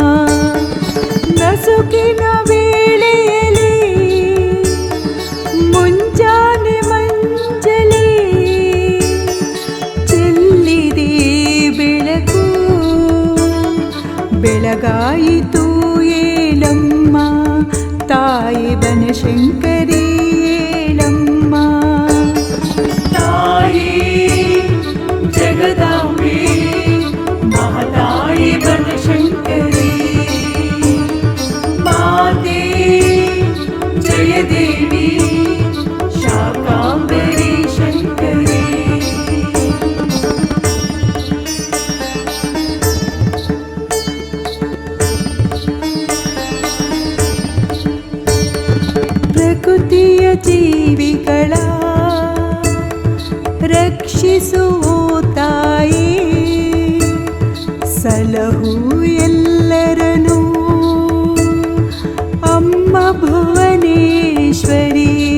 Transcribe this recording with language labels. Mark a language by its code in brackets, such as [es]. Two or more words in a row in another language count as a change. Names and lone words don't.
[kn] ನಸುಕಿನ ವೇಳೆಯಲ್ಲಿ ಮುಂಜಾನೆ ಮಂಜಲಿ ಚೆಲ್ಲಿದೆ ಬೆಳಕು, ಬೆಳಗಾಯಿತು ಏಳಮ್ಮ ತಾಯಿ ಬನಶಂಕರಿ ಏಳಮ್ಮ. [sa] ताये जगदाम्बे महताये बनशङ्करी माते जय देवी शाकाम्बरी शङ्करी। [kn] ಪ್ರಕೃತಿಯ ಜೀವಿಗಳ ರಕ್ಷಿಸುವ ತಾಯಿ ಸಲಹು ಎಲ್ಲರನು ಅಮ್ಮ ಭುವನೇಶ್ವರಿ.